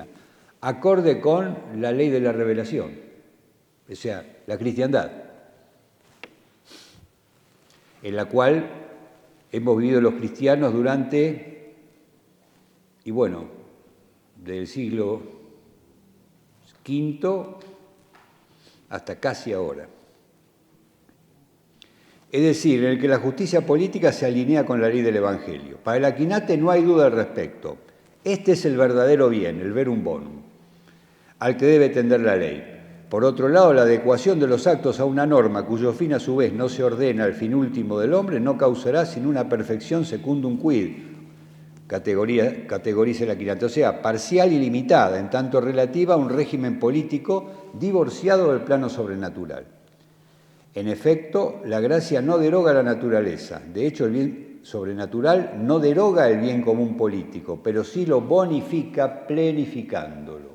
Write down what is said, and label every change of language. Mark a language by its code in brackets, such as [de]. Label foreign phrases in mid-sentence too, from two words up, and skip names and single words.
[es] Acorde con la ley de la revelación, o sea, la cristiandad, en la cual hemos vivido los cristianos durante, y bueno, del siglo V hasta casi ahora. Es decir, en el que la justicia política se alinea con la ley del Evangelio. Para el Aquinate no hay duda al respecto. Este es el verdadero bien, el [la] verum bonum, [es] al que debe tender la ley. Por otro lado, la adecuación de los actos a una norma, cuyo fin a su vez no se ordena al fin último del hombre, no causará sino una perfección [la] secundum quid, [es] categoriza el Aquinate, o sea, parcial y limitada, en tanto relativa a un régimen político divorciado del plano sobrenatural. En efecto, la gracia no deroga la naturaleza. De hecho, el bien sobrenatural no deroga el bien común político, pero sí lo bonifica plenificándolo.